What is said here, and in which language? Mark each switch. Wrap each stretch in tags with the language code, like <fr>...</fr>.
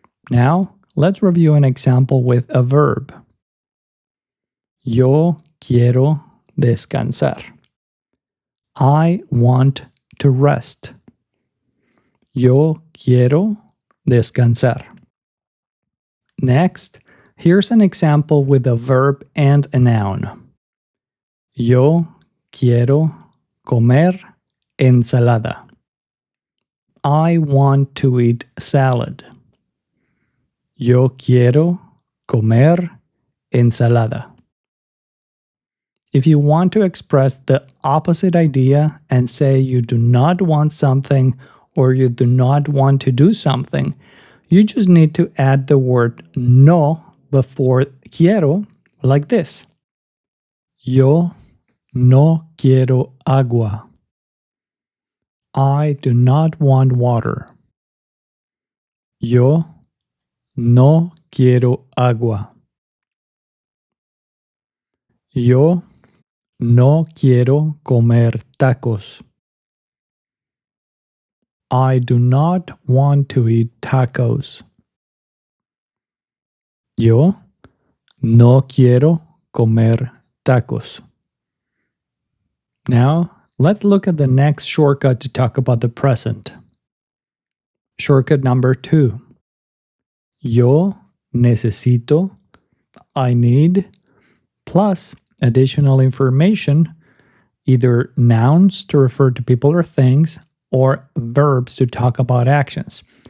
<en>Now, let's review an example with a verb.</en> <es>Yo quiero descansar.</es> <en>I want to rest.</en> <es>Yo quiero descansar.</es> <en>Next, here's an example with a verb and a noun.</en> <es>Yo quiero comer ensalada.</es> <en>I want to eat salad.</en> <es>Yo quiero comer ensalada.</es> <en>If you want to express the opposite idea and say you do not want something or you do not want to do something, you just need to add the word no before quiero like this.</en> <es>Yo no quiero agua.</es> <en>I do not want water.</en> <es>Yo no quiero agua. Yo no quiero comer tacos.</es> <en>I do not want to eat tacos.</en> <es>Yo no quiero comer tacos.</es> <en>Now, let's look at the next shortcut to talk about the present. Shortcut number 2.</en> <es>Yo necesito,</es> <en>I need, plus additional information, either nouns to refer to people or things, or verbs to talk about actions.</en>